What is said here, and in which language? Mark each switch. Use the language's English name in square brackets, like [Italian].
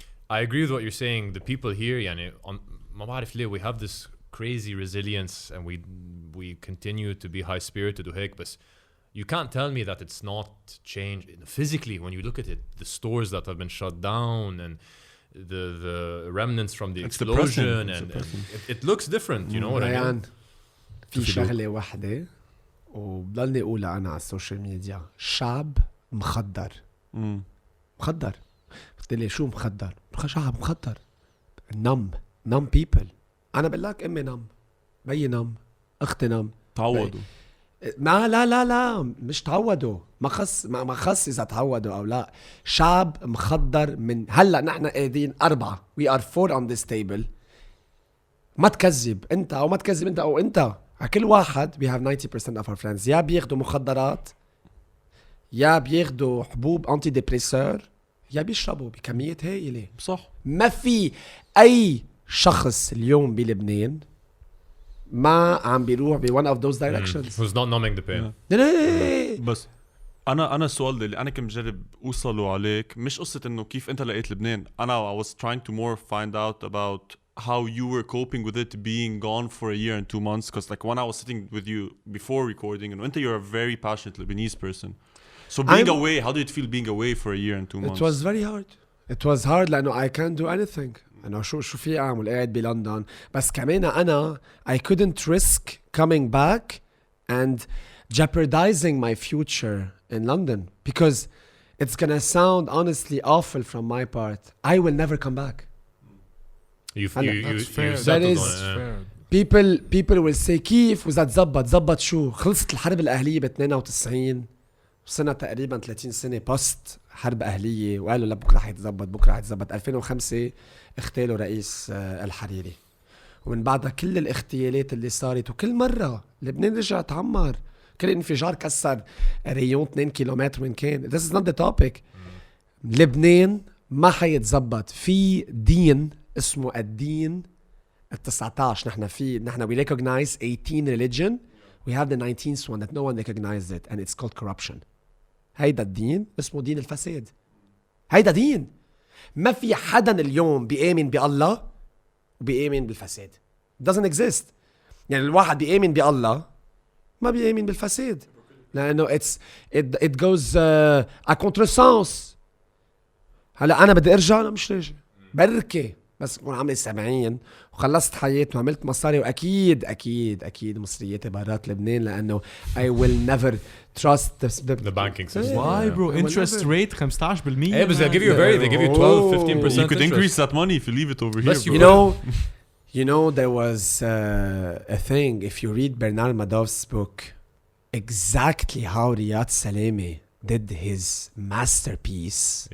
[English] I agree with what you're saying. The people here, [Arabic] يعني, ما بعرف ليه, [English] we have this crazy resilience and we continue to be high-spirited [Arabic] وهيك, [English] but you can't tell me that it's not changed. Physically, when you look at it, the stores that have been shut down and the remnants from the explosion, and it looks different, you know what I mean? [Arabic] في شغلة واحدة وبضلني أقولها أنا على السوشيال ميديا. شعب مخدر. مخدر. قلت لي شو مخدر؟ شعب مخدر. [English] numb people. [Arabic] أنا بقول لك أمي numb, بيي numb, أختي numb. تعودوا. لا مش تعودوا. ما خص إذا تعودوا أو لا. شعب مخدر من هلا نحن قاعدين 4. [English] We are 4 on this table. [Arabic] ما تكذب أنت أو ما تكذب أنت أو أنت. كل واحد [English] we have 90% of our friends [Arabic] يا بياخدوا مخدرات يا بياخدوا حبوب انتي ديبريسور يا بيشربوا بكمية هائلة. صح. ما في أي شخص اليوم بلبنان ما عم بيروح ب [English] one of those directions. Who's not numbing the pain. [Arabic] بس أنا السؤال اللي أنا كنت مجرب أوصله عليك مش قصة إنه كيف أنت لقيت لبنان. [English] I was trying to more find out about how you were coping with it being gone for a year and 2 months, because like when I was sitting with you before recording, and you're a very passionate Lebanese person, so being away, how did it feel being away for a year and 2 months? It was very hard. It was hard [Arabic] لأنه [English] I can't do anything. [Arabic] أنا شو في أعمل قاعد بلندن. بس كمان أنا [English] I couldn't risk coming back and jeopardizing my future in London, because it's gonna sound honestly awful from my part. I will never come back. You fair. settled That is on it. people will say [Arabic] كيف وإذا تزبط شو. خلصت الحرب الأهلية ب 92 سنة تقريبا 30 سنة بوست حرب أهلية وقالوا لا بكرة حيتزبط 2005 اغتالوا رئيس الحريري، ومن بعدها كل الاغتيالات اللي صارت، وكل مرة لبنان رجع تعمر. كل انفجار كسر ريون 2 كيلومتر وين كان. [English] This is not the topic. [Arabic] لبنان ما حيتزبط. في دين اسمه الدين ال19. نحن [English] we recognize 18 religion. We have the 19th one that no one recognizes it, and it's called corruption. [Arabic] هيدا الدين اسمه دين الفساد. هيدا دين. ما في حدا اليوم بيآمن بالله وبيآمن بالفساد. [English] doesn't exist. [Arabic] يعني الواحد بيآمن بالله ما بيآمن بالفساد، لأنه [English] it goes [French] à contresens. [Arabic] هلا أنا بدي أرجع، أنا مش راجع بركي، بس أكون عمري 70 وخلصت حياتي وعملت مصاري، وأكيد مصرياتي برات لبنان، لأنه [English] I will never trust the banking system. Why bro? Interest rate 15%. Hey, but they give you 12-15%. You could increase that money if you leave it over here. You know there was a thing, if you read Bernard Madoff's book, exactly how Riyad Salemi did his masterpiece.